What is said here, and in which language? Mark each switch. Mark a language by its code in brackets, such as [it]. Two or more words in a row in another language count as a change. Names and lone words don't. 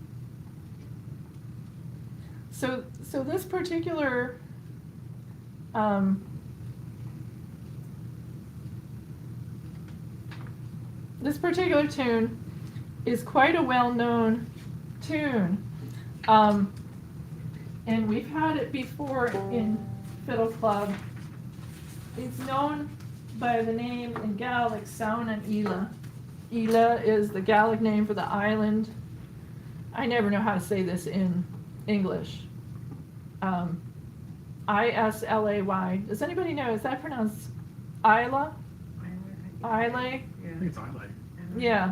[en] So this particular tune is quite a well-known tune, and we've had it before in Fiddle Club. It's known by the name in Gaelic, Saun an Ila. Ila is the Gaelic name for the island. I never know how to say this in English. Islay. Does anybody know? Is that pronounced Isla? Islay? I think it's Islay. Yeah.